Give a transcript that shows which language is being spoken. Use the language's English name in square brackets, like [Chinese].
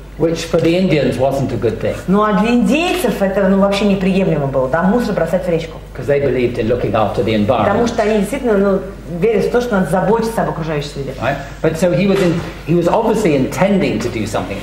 [English] Which for the Indians wasn't a good thing. [Russian] Ну а для индейцев это вообще неприемлемо было, да, мусор бросать в речку. [English] Because they believed in looking after the environment. [Russian] Потому что они действительно верят в то, что надо заботиться об окружающей среде. [English] Right? But so he was obviously intending to do something